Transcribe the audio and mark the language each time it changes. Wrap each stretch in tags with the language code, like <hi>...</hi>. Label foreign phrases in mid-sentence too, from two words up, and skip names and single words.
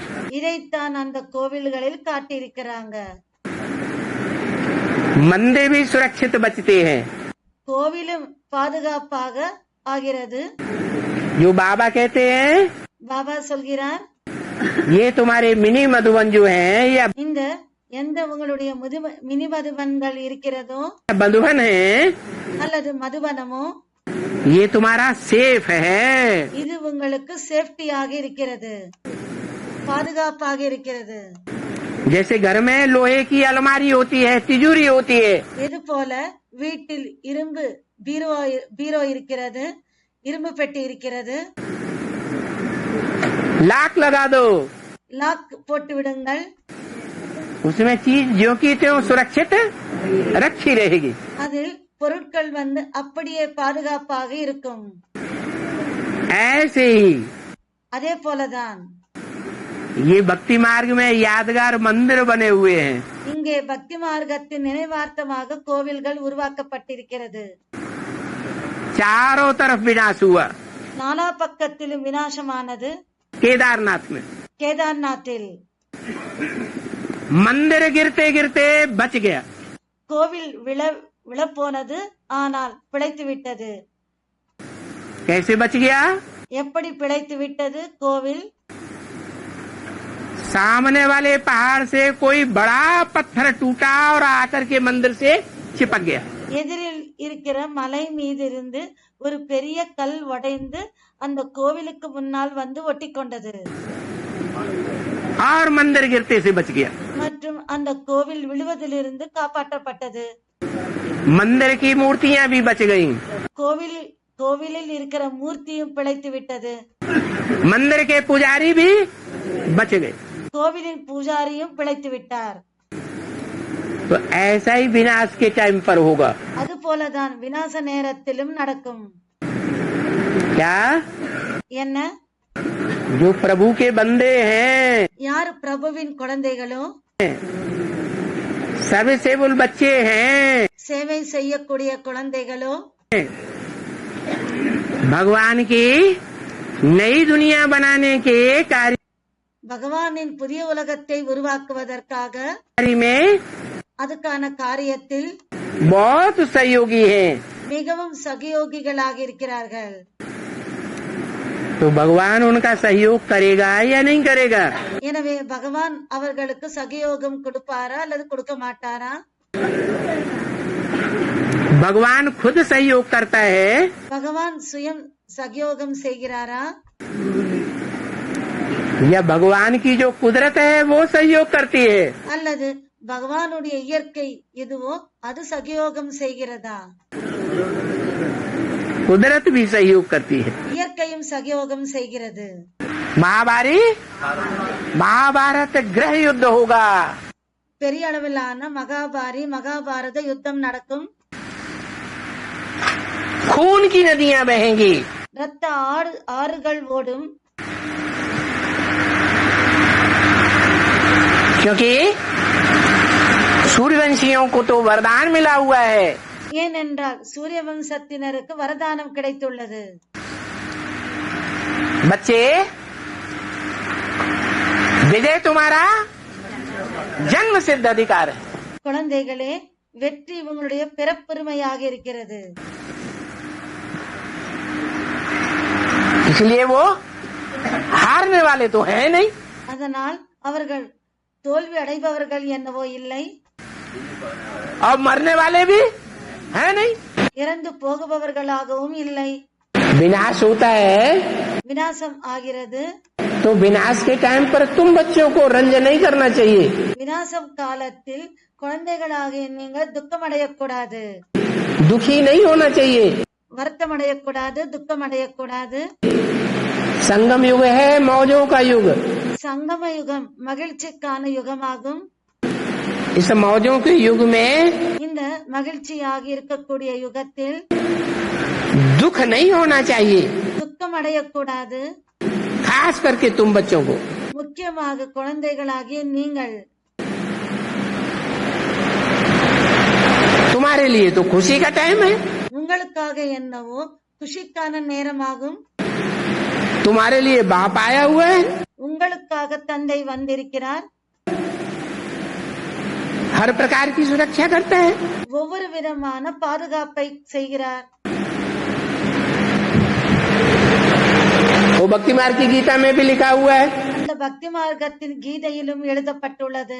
<ta>இதைத்தான் அந்த கோவில்களில் காட்டியிருக்கிறாங்க.</ta> <hi>मंदिर भी सुरक्षित बचते हैं।</hi> <ta>கோவிலும் பாதுகாப்பாக ஆகிறது.</ta> <hi>जो बाबा कहते हैं,</hi> <ta>பாபா சொல்கிறார்,</ta> <hi>ये तुम्हारे मिनी मधुबन जो हैं या</hi> <ta>இந்த எந்த உங்களுடைய மினி மதுபன்கள் இருக்கிறதோ</ta> <hi>मधुबन है,</hi> <ta>அல்லது மதுபனமோ,</ta> <hi>ये तुम्हारा सेफ है।</hi> <ta>இது உங்களுக்கு சேஃப்டியாக இருக்கிறது, பாதுகாப்பாக இருக்கிறது.</ta> <hi>जैसे घर में लोहे की अलमारी होती है, तिजोरी होती है,</hi> <ta>இது போல வீட்டில் இரும்பு பீரோ இருக்கிறது, இரும்பு பெட்டி இருக்கிறது.</ta> <hi>लाक लगा दो,</hi> <ta>லாக் போட்டு விடுங்கள்,</ta> <hi>उसमें चीज जो की त्यों सुरक्षित रखी रहेगी।</hi> <ta>அதில் பொருட்கள் அப்படியே பாதுகாப்பாக இருக்கும்.</ta> <hi>ऐसे ही</hi> <ta>அதே போலதான்</ta> <hi>ये भक्ति मार्ग में यादगार मंदिर बने हुए हैं।</hi> <ta>இங்கே பக்தி மார்க்கத்தின் நினைவார்த்தமாக கோவில்கள் உருவாக்கப்பட்டிருக்கிறது.</ta> <hi>चारों तरफ विनाश हुआ।</hi> <ta>நாலா பக்கத்திலும் விநாசமானது.</ta> <hi>केदारनाथ में</hi> <ta>கேதார்நாத்தில்</ta> <hi>मंदिर गिरते गिरते बच गया।</hi> <ta>கோவில் விழப்போனது, ஆனால் பிழைத்து விட்டது.</ta> <hi>कैसे बच गया?</hi> <ta>எப்படி பிழைத்து விட்டது கோவில்?</ta> <hi>सामने वाले पहाड़ से कोई बड़ा पत्थर टूटा और आकर के मंदिर से चिपक गया।</hi> <ta>எதிரில் இருக்கிற மலை மீதிருந்து ஒரு பெரிய கல் உடைந்து அந்த கோவிலுக்கு முன்னால் ஒட்டி கொண்டது.</ta> <hi>और मंदिर गिरते से बच गया।</hi> <ta>மற்றும் அந்த கோவில் விழுவதிலிருந்து காப்பாற்றப்பட்டது.</ta> <hi>मंदिर की मूर्तियां भी बच गईं।</hi> <ta>கோவிலில் இருக்கிற மூர்த்தியும் பிழைத்து விட்டது.</ta> <hi>मंदिर के पुजारी भी बच गए।</hi> <ta>கோவிலின் பூஜாரியும் பிழைத்து விட்டார்.</ta> <hi>तो ऐसा ही विनाश के टाइम पर होगा।</hi> <ta>அது போலதான் விநாச நேரத்திலும் நடக்கும்.</ta> <hi>क्या?</hi> <ta>என்ன?</ta> <hi>जो प्रभु के बंदे हैं,</hi> <ta>யார் பிரபுவின் குழந்தைகளோ,</ta> <hi>सर्विसेबल बच्चे हैं,</hi> <ta>சேவை செய்யக்கூடிய குழந்தைகளோ,</ta> <hi>भगवान की नई दुनिया बनाने के कार्य</hi> <ta>பகவானின் புதிய உலகத்தை உருவாக்குவதற்காக</ta> <hi>में</hi> <ta>அதுக்கான காரியத்தில்</ta> <hi>बहुत सहयोगी हैं।</hi> <ta>மிகவும் சகயோகிகளாக இருக்கிறார்கள்.</ta> <hi>तो भगवान उनका सहयोग करेगा या नहीं करेगा?</hi> <ta>எனவே பகவான் அவர்களுக்கு சகயோகம் கொடுப்பாரா அல்லது கொடுக்க மாட்டாரா?</ta> <hi>भगवान खुद सहयोग करता है</hi> <ta>பகவான் சுயம் சகயோகம் செய்கிறாரா</ta> <hi>या भगवान की जो कुदरत है वो सहयोग करती है?</hi> <ta>அல்லது பகவானுடைய இயற்கை எதுவோ அது சகயோகம் செய்கிறதா?</ta> <hi>कुदरत भी सहयोग करती है।</hi> <ta>இயற்கையும் சகயோகம் செய்கிறது.</ta> <hi>महाभारत गृह युद्ध होगा।</hi> <ta>பெரிய அளவிலான மகாபாரத யுத்தம் நடக்கும்.</ta> <hi>खून की नदियां बहेंगी।</hi> <ta>ரத்த ஆறுகள் ஓடும்.</ta> <hi>क्योंकि सूर्यवंशियों को तो वरदान मिला हुआ है।</hi> <ta>ஏனென்றால் சூரிய வம்சத்தினருக்கு வரதானம் கிடைத்துள்ளது.</ta> <hi>बच्चे, विजय तुम्हारा जन्म सिद्ध अधिकार है।</hi> <ta>குழந்தைகளே, வெற்றி உங்களுடைய பிறப்புரிமையாக இருக்கிறது.</ta> <hi>इसलिए वो हारने वाले तो है नहीं।</hi> <ta>அதனால் அவர்கள் தோல்வி அடைபவர்கள் என்னவோ இல்லை,</ta> <hi>और मरने वाले भी है नहीं।</hi> <ta>இறந்து போகுபவர்களாகவும் இல்லை.</ta> <hi>विनाश होता है</hi> <ta>விநாசம் ஆகிறது.</ta> <hi>तो विनाश के टाइम पर तुम बच्चों को रंजन नहीं करना चाहिए।</hi> <ta>விநாசம் காலத்தில் குழந்தைகளாகிய நீங்கள் துக்கம் அடையக்கூடாது,</ta> <hi>दुखी नहीं होना चाहिए।</hi> <ta>வருத்தம் அடையக்கூடாது, துக்கம் அடையக்கூடாது.</ta> <hi>संगम युग है मौजों का युग।</hi> <ta>சங்கம யுகம் மகிழ்ச்சிக்கான யுகமாகும்.</ta> <hi>इस मौजों के युग में</hi> <ta>இந்த மகிழ்ச்சியாக இருக்கக்கூடிய யுகத்தில்</ta> <hi>दुख नहीं होना चाहिए,</hi> <ta>துக்கம் அடையக்கூடாது.</ta> <hi>खास करके तुम बच्चों को।</hi> <ta>முக்கியமாக குழந்தைகளாகிய நீங்கள்</ta> <hi>तुम्हारे लिए तो खुशी का टाइम है,</hi> <ta>உங்களுக்காக என்னவோ குஷிக்கான நேரமாகும்.</ta> <hi>तुम्हारे लिए बाप आया हुआ है,</hi> <ta>உங்களுக்காக தந்தை வந்திருக்கிறார்.</ta> <hi>हर प्रकार की सुरक्षा करता है.</hi> <ta>ஒவ்வொரு விதமான பாதுகாப்பை செய்கிறார்.</ta> <hi>वो भक्ति मार्ग की गीता में भी लिखा हुआ है,</hi> <ta>இந்த பக்தி மார்க்கத்தின் கீதையிலும் எழுதப்பட்டுள்ளது.</ta>